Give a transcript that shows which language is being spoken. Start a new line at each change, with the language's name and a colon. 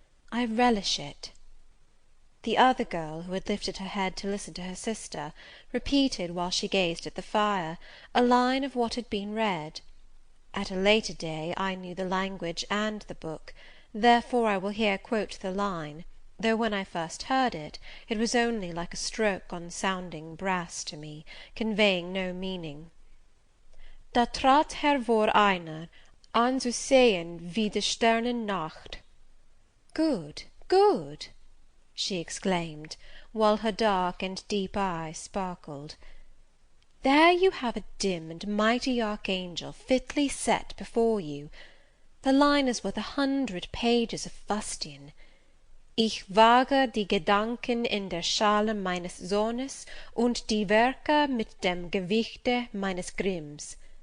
English: "I relish it." The other girl, who had lifted her head to listen to her sister, repeated, while she gazed at the fire, a line of what had been read. At a later day I knew the language and the book, therefore I will here quote the line, though when I first heard it, it was only like a stroke on sounding brass to me, conveying no meaning.
German: Da trat hervor einer, anzusehen wie die Sternen Nacht.
English: Good, good, she exclaimed, while her dark and deep eyes sparkled. There you have a dim and mighty archangel fitly set before you. The line is worth 100 pages of fustian.
German: Ich wage die Gedanken in der Schale meines Sohnes und die Werke mit dem Gewichte meines Grimms.